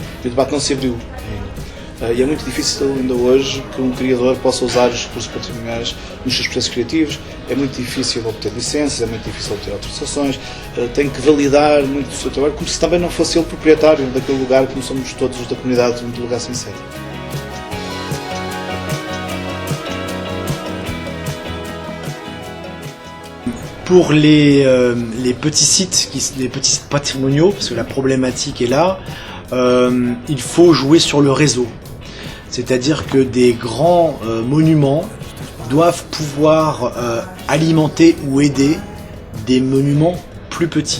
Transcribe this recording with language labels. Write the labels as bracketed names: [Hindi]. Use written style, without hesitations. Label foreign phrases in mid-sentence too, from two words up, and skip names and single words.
[Portuguese] E o debate não se abriu ainda. E é muito difícil ainda hoje que um criador possa usar os recursos patrimoniais nos seus processos criativos. É muito difícil obter licenças, é muito difícil obter autorizações, tem que validar muito do seu trabalho, como se também não fosse ele proprietário daquele lugar, como somos todos os da comunidade, muito lugar sincero. [French] Pour les petits sites, les petits sites patrimoniaux, parce que la problématique est là, il faut jouer sur le réseau. C'est-à-dire que des grands monuments doivent pouvoir alimenter ou aider des monuments plus petits.